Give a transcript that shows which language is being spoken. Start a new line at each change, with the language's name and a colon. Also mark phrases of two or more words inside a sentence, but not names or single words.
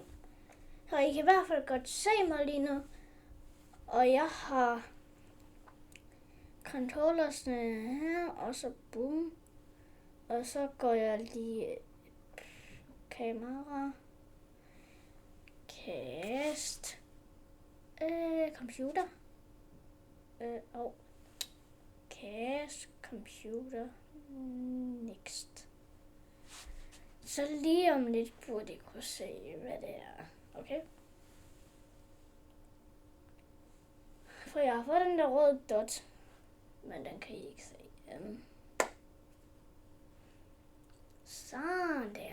Danish: Så I kan i hvert fald godt se mig lige nu, og jeg har controllersne her, og så boom. Og så går jeg lige kamera, cast, computer, og cast, computer, next. Så lige om lidt burde I kunne se, hvad det er. Okay? For jeg har fået den der røde dot, men den kan I ikke se. Sådan der.